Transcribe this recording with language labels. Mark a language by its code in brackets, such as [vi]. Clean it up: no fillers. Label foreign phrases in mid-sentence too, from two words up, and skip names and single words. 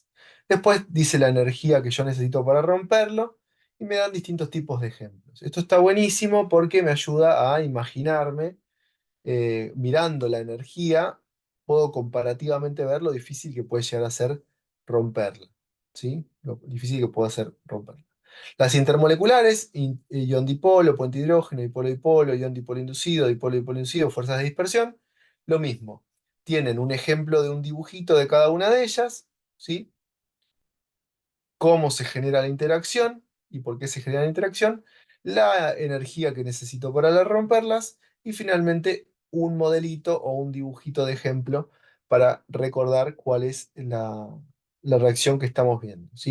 [es] Después dice la energía que yo necesito para romperlo y me dan distintos tipos de ejemplos. Esto está buenísimo porque me ayuda a imaginarme, mirando la energía, puedo comparativamente ver lo difícil que puede llegar a ser romperla. ¿Sí? Lo difícil que puede ser romperla. Las intermoleculares, ion dipolo, puente hidrógeno, dipolo dipolo, ion dipolo inducido, dipolo dipolo inducido, fuerzas de dispersión, lo mismo. Tienen un ejemplo de un dibujito de cada una de ellas, ¿sí? Cómo se genera la interacción y por qué se genera la interacción, la energía que necesito para romperlas y finalmente un modelito o un dibujito de ejemplo para recordar cuál es la reacción que estamos viendo, ¿sí?